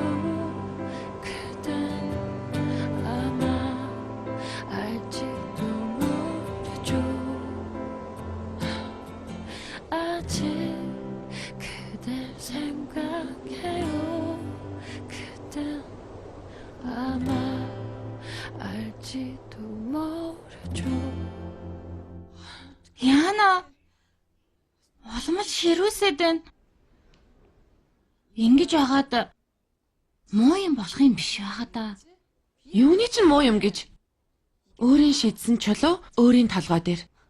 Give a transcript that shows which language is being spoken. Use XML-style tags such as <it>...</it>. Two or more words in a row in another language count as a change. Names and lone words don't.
<ko>그댄 아마 알지도 모르죠. 아직 그댈 생각해요. 그댄 아마 알지도 모르죠.</ko> <mn>Яана. Улмал ширүүсэд байна. Ингэж агаад муу юм болох юм биш байгаа да. Юуны ч муу юм гэж. Өөрийн шидсэн чулуу өөрийн толгой дээр.</mn>